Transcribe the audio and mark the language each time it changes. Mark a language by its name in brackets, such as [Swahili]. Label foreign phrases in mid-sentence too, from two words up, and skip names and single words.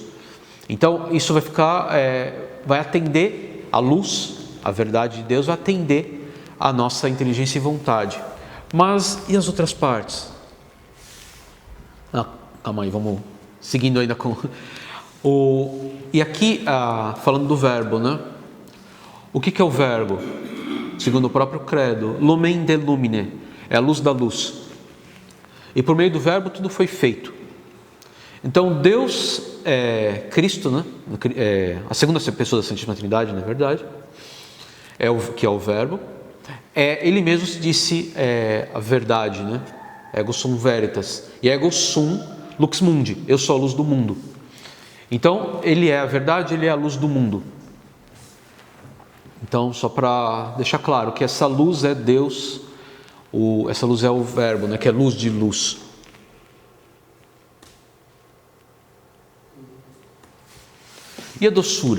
[Portuguese] Então, isso vai atender a luz, a verdade de Deus, vai atender a nossa inteligência e vontade. Mas e as outras partes? Calma aí, vamos seguindo ainda com... E aqui, falando do verbo, né? O que é o verbo? Segundo o próprio credo, [Latin] lumen de lumine, [Portuguese] é a luz da luz. E por meio do verbo tudo foi feito. Então Deus é Cristo, né? A segunda pessoa da Santíssima Trindade, na verdade, que é o verbo. Ele mesmo se disse a verdade, né? [Latin] Ego sum veritas. E ego sum lux mundi, [Portuguese] eu sou a luz do mundo. Então, ele é a verdade, ele é a luz do mundo. Então, só para deixar claro que essa luz é Deus, essa luz é o verbo, né? Que é luz de luz. E a doçura?